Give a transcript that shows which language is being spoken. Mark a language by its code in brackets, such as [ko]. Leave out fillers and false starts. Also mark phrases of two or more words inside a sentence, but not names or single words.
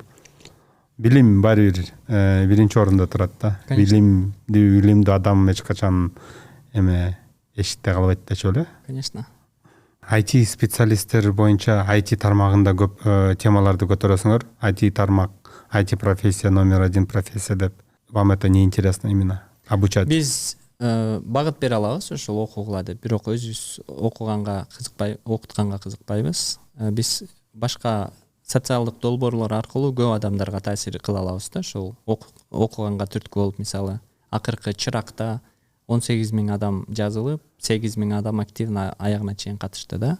[ky] Билим баары бир биринчи орунда турат да. Билимдүү адам эч качан эшикте калбайт дечү эле. [ru] Конечно. [ky] IT специалисттер боюнча IT тармагында көп темаларды көтөрөсүңөр. IT тармак, IT профессия номер 1 профессия деп. [ru] Вам это не интересно именно обучать? [ky] Биз багыт бере алабыз ошол окугула деп, бирок өзүбүз окутканга кызыкпайбыз. Биз башка социалдык долбоорлор аркылуу көп адамдарга таасир кыла алабыз да. Ошол окуганга түрткү болуп, мисалы, акыркы чыракта 18 000 адам жазылып, 8 000 адам активно аягына чейин катышты да.